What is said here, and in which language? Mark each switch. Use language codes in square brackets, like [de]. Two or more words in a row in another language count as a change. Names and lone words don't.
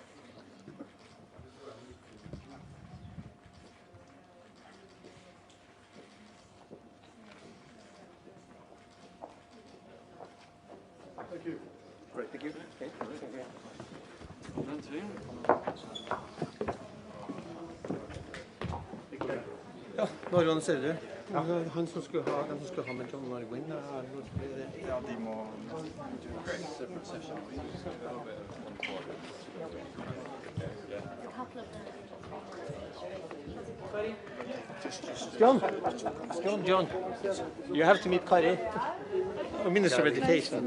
[en] Thank you. Great, thank you. [no] Okay. Ja, Norge ser du. Han som skulle ha med John Norway. Ja, de må [en] separate session. John, you have to meet Kari, Minister of Education.